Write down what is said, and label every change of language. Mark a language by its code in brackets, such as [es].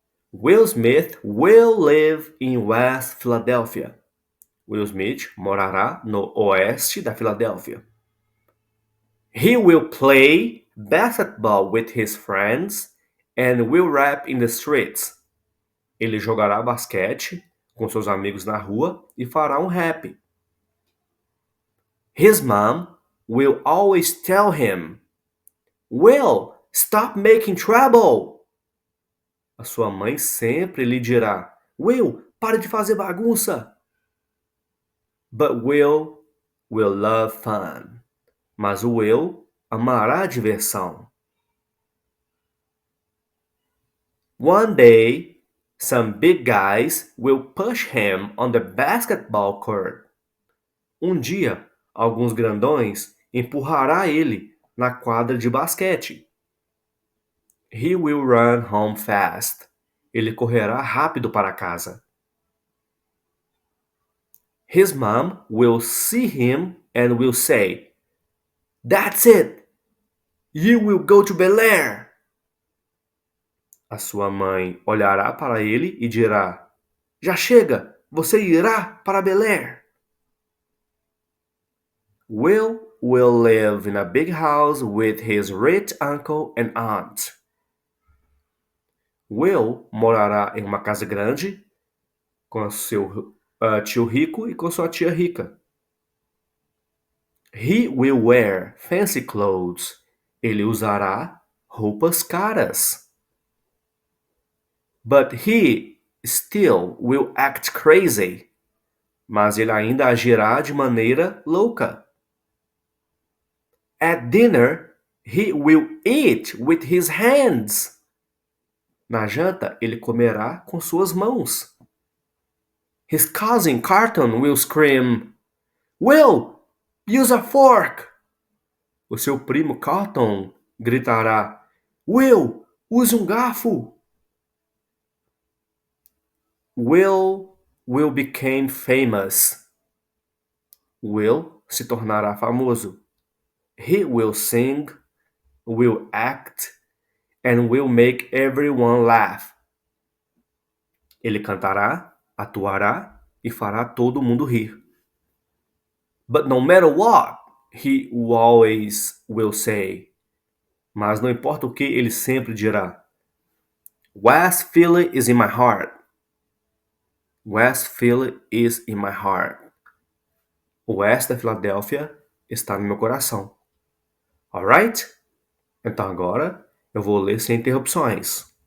[en] Will Smith will live in West Philadelphia. [pt] Will Smith morará no oeste da Filadélfia. [en] He will play basketball with his friends and will rap in the streets. [pt] Ele jogará basquete com seus amigos na rua e fará um rap. [en] His mom will always tell him, Will, stop making trouble. [pt] A sua mãe sempre lhe dirá, Will, pare de fazer bagunça. [en] But Will love fun. [pt] Mas o Will amará a diversão. [en] One day, some big guys will push him on the basketball court. [pt] Um dia, alguns grandões empurrará ele na quadra de basquete. [en] He will run home fast. [pt] Ele correrá rápido para casa. [en] His mom will see him and will say, That's it! You will go to Bel Air! [pt] A sua mãe olhará para ele e dirá, Já chega! Você irá para Bel Air! [en] Will live in a big house with his rich uncle and aunt. [pt] Will morará em uma casa grande com seu tio rico e com sua tia rica. [en] He will wear fancy clothes. [pt] Ele usará roupas caras. [en] But he still will act crazy. [pt] Mas ele ainda agirá de maneira louca. [en] At dinner, he will eat with his hands. [pt] Na janta, ele comerá com suas mãos. [en] His cousin Carton will scream, Will, use a fork! [pt] O seu primo Carton gritará, Will, use um garfo! [en] Will became famous. [pt] Will se tornará famoso. [en] He will sing, will act, and will make everyone laugh. [pt] Ele cantará, atuará e fará todo mundo rir. [en] But no matter what, he always will say. [pt] Mas não importa o que, ele sempre dirá. [en] West Philly is in my heart. West Philly is in my heart. [pt] O oeste da Filadélfia está no meu coração. Alright? Então agora eu vou ler sem interrupções.